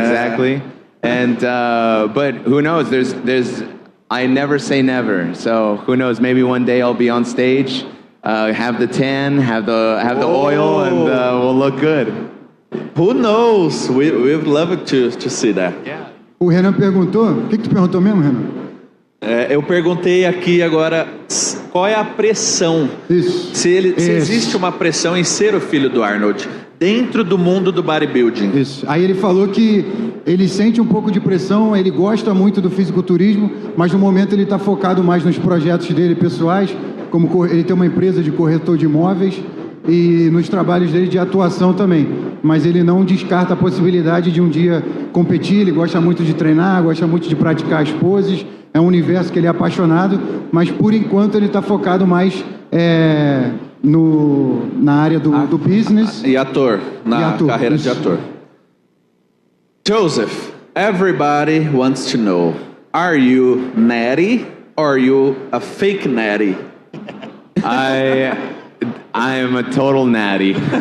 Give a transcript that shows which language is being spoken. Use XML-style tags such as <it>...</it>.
<en>Exactly. And but who knows? There's I never say never. So who knows? Maybe one day I'll be on stage, have the tan, have the oil, and we'll look good. Who knows? We would love to see that. Yeah.</en> <pt>O Renan perguntou, o que tu perguntou mesmo, Renan? Eu perguntei aqui agora qual é a pressão. Isso. Se existe uma pressão em ser o filho do Arnold dentro do mundo do bodybuilding. Isso. Aí ele falou que ele sente um pouco de pressão, ele gosta muito do fisiculturismo, mas no momento ele está focado mais nos projetos dele pessoais, como ele tem uma empresa de corretor de imóveis e nos trabalhos dele de atuação também. Mas ele não descarta a possibilidade de um dia competir, ele gosta muito de treinar, gosta muito de praticar as poses, é um universo que ele é apaixonado, mas por enquanto ele está focado mais na área do business. E ator, na ator, carreira de isso. ator.</pt> <en>Joseph, everybody wants to know, are you natty or are you a fake natty? I am a total natty.</en>